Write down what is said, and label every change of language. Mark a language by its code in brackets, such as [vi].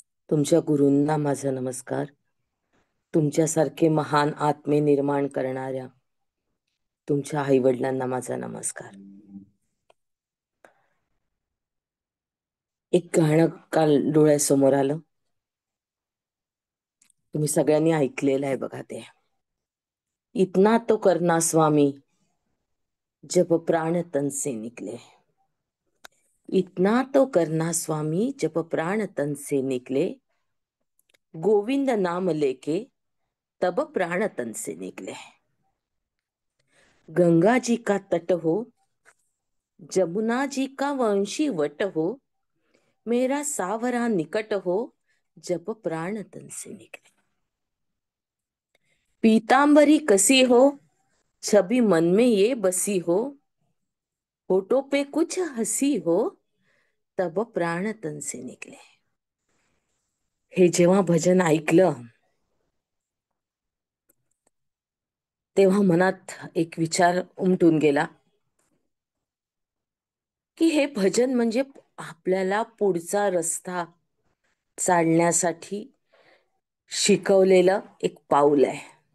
[mr] तुमच्या गुरूंना माझा नमस्कार. तुमच्यासारखे महान आत्मे निर्माण करणाऱ्या तुमच्या आईवडिलांना माझा नमस्कार. एक गाणं काल डोळ्यासमोर आलं. तुम्ही सगळ्यांनी ऐकलेलं आहे बघा ते. [hi] इतना तो करना स्वामी जब प्राण तन से निकले. इतना तो करना स्वामी जब प्राण तन से निकले. गोविंद नाम लेके तब प्राण तन से निकले. गंगा जी का तट हो, जमुना जी का वंशी वट हो, मेरा सावरा निकट हो, जब प्राण तन से निकले. पीतांबरी कसी हो, छवि मन में ये बसी हो, होठों पे कुछ हंसी हो, तब प्राण तन से निकले. [mr] हे जेव्हा भजन ऐकलं तेव्हा मनात एक विचार उमटून गेला की हे भजन म्हणजे आपल्याला पुढचा रस्ता चालण्यासाठी शिकवलेलं एक पाऊल आहे.